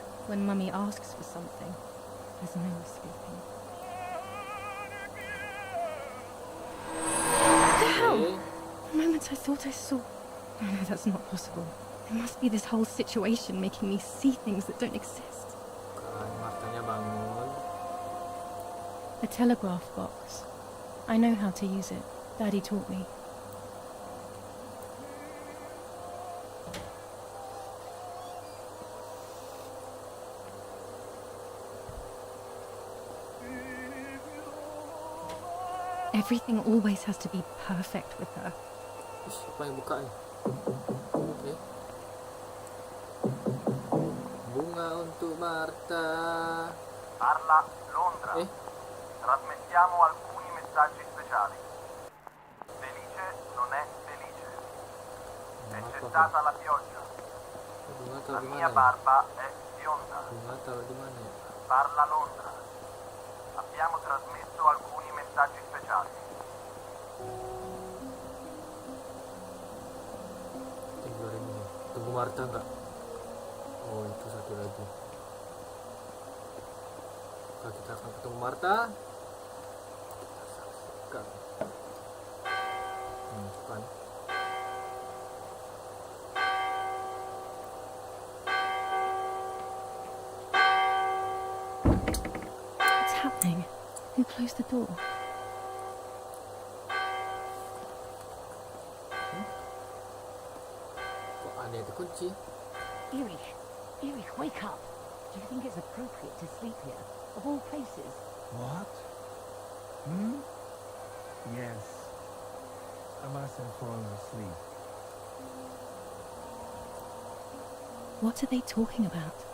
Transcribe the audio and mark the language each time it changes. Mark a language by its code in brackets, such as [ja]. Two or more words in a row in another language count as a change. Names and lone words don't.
[en] When Mummy asks for something, there's no escaping. The hell? Okay. The moment I thought I saw... Oh no, that's not possible. There must be this whole situation making me see things that don't exist. [id] Kan Martanya bangun. [en] A telegraph box. I know how to use it. Daddy taught me. Everything always has to be perfect with her. [id] Siapa yang buka nih? Oke. Bunga untuk Martha. [it] Carla, Londra. Eh? Trasmettiamo alcuni messaggi speciali. Felice non è felice. È cessata la pioggia. [id] Bunga [it] La [id] taruh di [it] mia [id] mana ya? [it] barba è bionda. [id] Bunga taruh di mana ya? [it] Parla Londra. Abbiamo trasmesso alcuni messaggi speciali. [id] Tinggal ini. Tunggu Marta enggak? Oh, itu satu lagi. Maka kita akan ketemu Marta. Kita saksikan. Depan. [en] What's happening? Who closed the door? [id] Kok aneh dikunci? [en] Erich, wake up. Do you think it's appropriate to sleep here? Of all places? What? Yes. I must have fallen asleep. What are they talking about?